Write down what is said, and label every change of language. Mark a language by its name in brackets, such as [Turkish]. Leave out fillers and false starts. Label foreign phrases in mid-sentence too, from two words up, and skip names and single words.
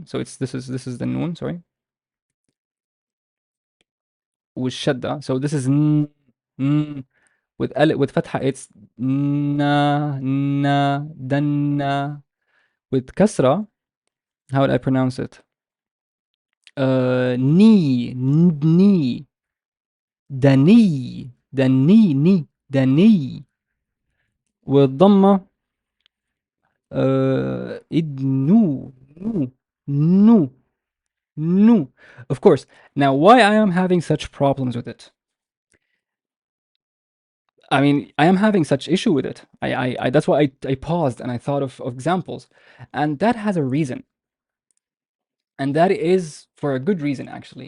[English] So this is the noon. Sorry, with shadda. So this is with fatha. It's danna. With kasra, how would I pronounce it? [Arabic] Ni, دني دني. والضمة إدنو نو نو نو. [English] Of course. Now, why I am having such problems with it? I mean, I am having such issue with it. That's why I paused and I thought of examples, and that has a reason, and that is for a good reason actually.